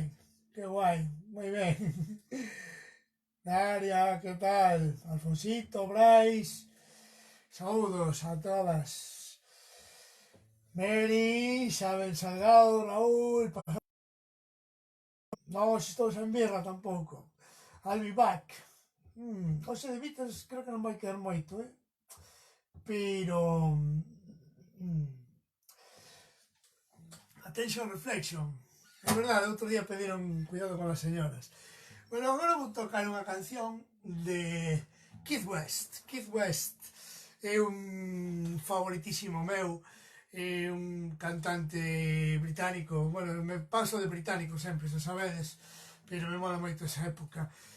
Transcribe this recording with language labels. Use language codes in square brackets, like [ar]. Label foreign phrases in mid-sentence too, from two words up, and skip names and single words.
[gl] Que guai, moi ben. Daria, que tal? Alfonsito, Brais. Saúdos a todas. Mary, Isabel Salgado, Raúl, non estou sen birra tampouco. [en] I'll be back. [gl] Hoxe de Beatles creo que non vai quedar moito, pero [en] attention reflection. [gl] É verdade, outro día pediron cuidado con as señoras. Bueno, agora vou tocar unha canción de Keith West. Keith West é un favoritísimo meu. É un cantante británico, bueno, me paso de británico sempre, xa sabedes, pero me mola moito esa época.